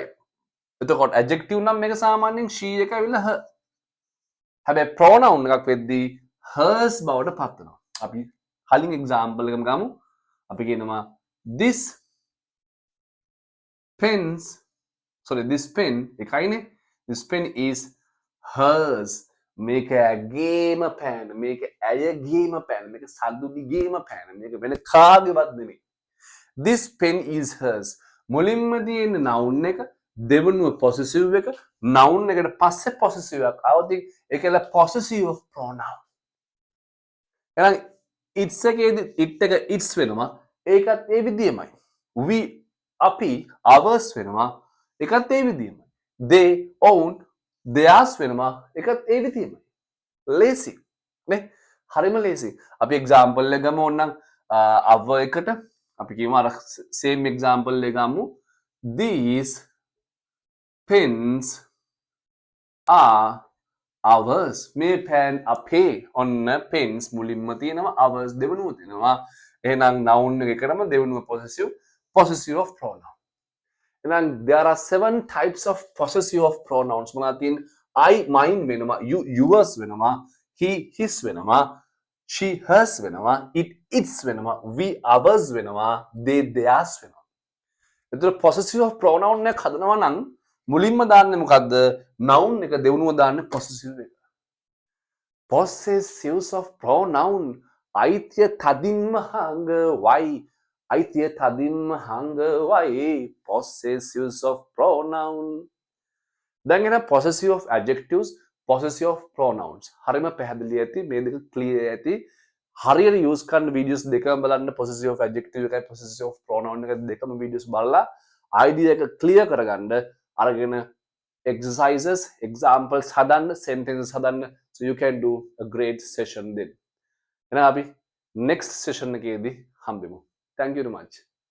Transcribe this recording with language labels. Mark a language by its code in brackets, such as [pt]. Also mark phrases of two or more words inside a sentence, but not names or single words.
[si] එතකොට adjective නම් මේක සාමාන්‍යයෙන් she එක ඇවිල්ලා her. හැබැයි pronoun එකක් වෙද්දී hers බවට පත් වෙනවා. අපි කලින් example එකම ගමු. අපි කියනවා [en] this pen [si] එකයිනේ. [en] this pen is hers. [si] මේක ඇගේම pen. මේක ඇයගේම pen. මේක සද්දුදිගේම pen. මේක වෙන කාගේවත් නෙමෙයි. [en] this pen is hers. [si] මුලින්ම තියෙන noun එක, දෙවනුව possessive එක, noun එකට පස්සේ possessive එකක් આવදී ඒකල [en] possessive of pronoun. [si] එහෙනම් it's එකේදී it එක it's වෙනවා. ඒකත් ඒ විදියමයි. we අපි ours වෙනවා. ඒකත් ඒ විදියමයි. [en] they own theirs වෙනවා. [si] ඒකත් ඒ විදියමයි. lazy නේ? හරිම lazy. අපි example එක ගමු ඕනනම් our එකට අපි කියමු අර [en] same example [si] එක ගමු. [en] These pens are ours. [si] මේ pen අපේ. ඔන්න pens මුලින්ම තියෙනවා, ours දෙවනුව තියෙනවා. එහෙනම් noun එකකටම දෙවනුව [en] possessive of pronoun. එහෙනම් there are 7 types of possessive of pronouns. [si] මොනවද තියෙන්නේ? [en] I mine වෙනවා, you yours වෙනවා, he his වෙනවා, she hers වෙනවා, it its වෙනවා, we ours වෙනවා, they theirs වෙනවා. [si] එතකොට possessive of pronoun එක හදනවා නම් මුලින්ම දාන්නේ මොකද්ද? noun එක දෙවනුව දාන්නේ possessive එක. [en] possessives of pronoun [si] අයිතිය තදින්ම හංගවයි. අයිතිය තදින්ම හංගවයි. [en] possessives of pronoun. [si] දැන් එන [en] possessive of adjectives, possessive of pronouns. [si] හරිම පැහැදිලි ඇති. මේ දෙක clear ඇති. හරියට use කරන videos දෙකම බලන්න. [en] possessive of adjective [si] එකයි [en] possessive of pronoun [si] එක දෙකම videos බලලා idea එක clear කරගන්න. අරගෙන [en] exercises, examples [si] හදන්න, sentences හදන්න. [en] So you can do a great session then. [si] එහෙනම් අපි [en] next session [si] එකේදී හම්බෙමු. [en] Thank you very much.